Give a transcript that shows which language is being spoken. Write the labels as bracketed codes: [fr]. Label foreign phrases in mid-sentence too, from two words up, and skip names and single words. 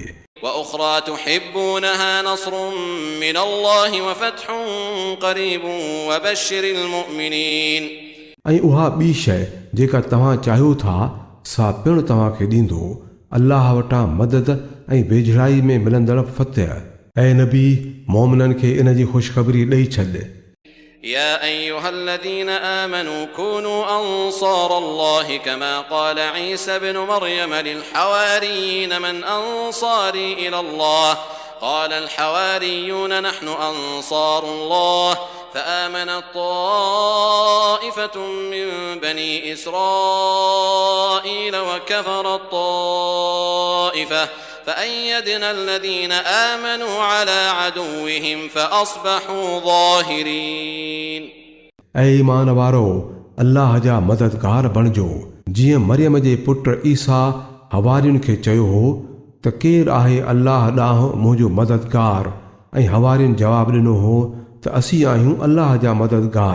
[ar] وأخرى تحبونها نصر من الله وفتح قريب وبشر المؤمنين [sd] ऐं उहा ॿी शइ जेका तव्हां चाहियो था सा पिणु तव्हांखे ॾींदो, अल्लाह वटां मदद ऐं वेझड़ाई में मिलंदड़ फतह। ऐं नबी मोमिननि खे इन जी ख़ुशख़बरी ॾेई छॾ। [ar] يا أيها الذين آمنوا كونوا أنصار الله كما قال عيسى ابن مريم للحواريين من أنصاري إلى الله قال الحواريون نحن أنصار الله فآمنت طائفة من بني إسرائيل وكفرت طائفة فأيدنا الذين آمنوا على عدوهم فأصبحوا ظاهرين [sd] ऐं ईमान वारो अल्लाह जा मददगार बणिजो, जीअं मरियम जे पुट ईसा हवारियुनि खे चयो हो त केरु आहे अल्लाह ॾांहुं मुंहिंजो मददगार, ऐं हवारियुनि जवाबु ॾिनो हो त असीं आहियूं अल्लाह जा मददगार।